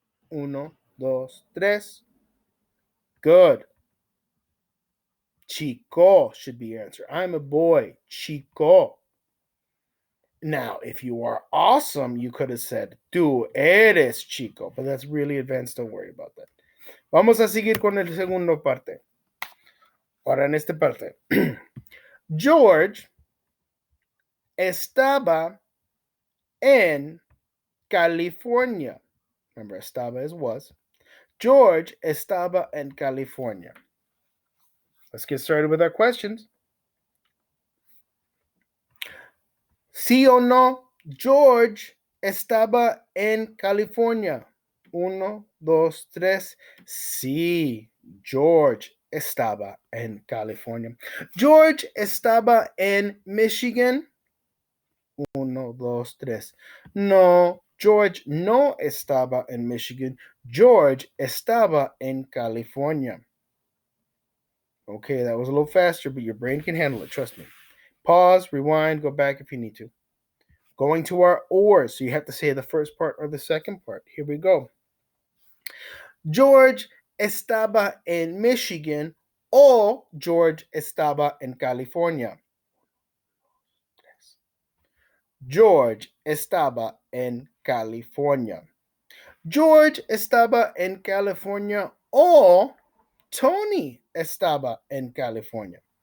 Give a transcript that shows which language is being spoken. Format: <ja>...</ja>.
<es>Uno, dos, tres.</es> <en>Good.</en> <es>Chico</es> <en>should be your answer. I'm a boy. Chico. Now, if you are awesome, you could have said,</en> <es>tú eres chico.</es> <en>But that's really advanced. Don't worry about that.</en> <es>Vamos a seguir con el segundo parte. Ahora en esta parte. George estaba en California.</es> <en>Remember,</en> <es>estaba</es> <en>is was.</en> <es>George estaba en California.</es> <en>Let's get started with our questions.</en> <es>¿Sí o no? George estaba en California. Uno, dos, tres. Sí, George estaba en California. George estaba en Michigan. Uno, dos, tres. No, George no estaba en Michigan. George estaba en California.</es> <en>Okay, that was a little faster, but your brain can handle it. Trust me. Pause, rewind, go back if you need to. Going to our or, so you have to say the first part or the second part. Here we go.</en> <es>George estaba en Michigan o George estaba en California. George estaba en California. George estaba en California o Tony estaba en California.</es>